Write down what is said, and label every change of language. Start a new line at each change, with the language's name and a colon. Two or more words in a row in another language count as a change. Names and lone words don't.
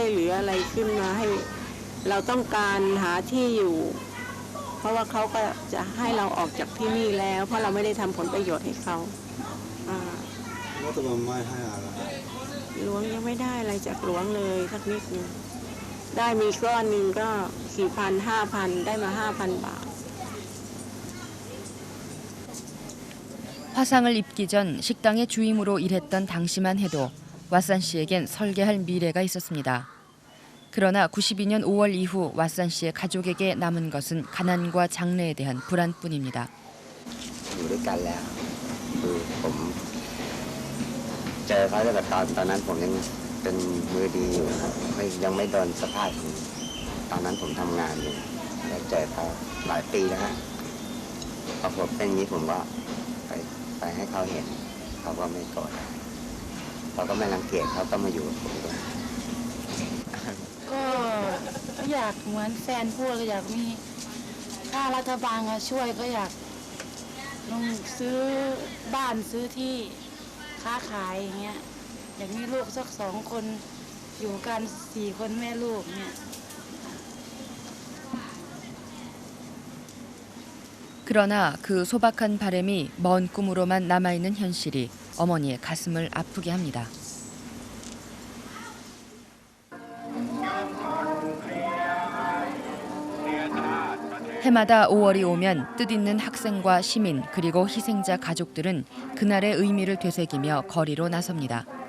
Thai: เหลืออะไรขึ้นมาให้เราต้องการหาที่อยู่เพราะว่าเขาก็จะให้เราออกจากที่นี่แล้วเพราะเราไม่ได้ทำผลประโยชน์ให้เขารัฐบาลไม่ให้อะไรหลวงยังไม่ได้อะไรจากหลวงเลยสักนิดนึงได้มีก้อนหนึ่งก็4,000 5,000ได้มา 5,000 บาท
Korean: 화상을 입기 전 식당의 주임으로 일했던 당시만 해도 왓산 씨에겐 설계할 미래가 있었습니다. 그러나 92년 5월 이후 왓산 씨의 가족에게 남은 것은 가난과 장래에 대한 불안뿐입니다.
Thai: อยู่ด้วยกันแล้วคือผมเจอเขาตั้งแต่ตอนนั้นผมยังเป็นมือดีอยู่ครับยังไม่โดนสภาพตอนนั้นผมทำงานอยู่แล้วเจอเขาหลายปีแล้วฮะพอผมเป็นอย่างนี้ผมก็ไปให้เขาเห็นเขาก็ไม่โกรธเขาก็ไม่รังเกียจเขาก็มาอยู่กับผมด้วย ก็อยากเหมือนแฟนพูดก็อยากมีถ้ารัฐบาลมาช่วยก็อยากลงซื้อบ้านซื้อที่ค้าขายอย่างเงี้ยอยากมีลูกสัก2 คนอยู่กัน4 คนแม่ลูกเนี่ย
Korean: 그러나 그 소박한 바람이 먼 꿈으로만 남아있는 현실이 어머니의 가슴을 아프게 합니다. 해마다 5월이 오면 뜻있는 학생과 시민 그리고 희생자 가족들은 그날의 의미를 되새기며 거리로 나섭니다.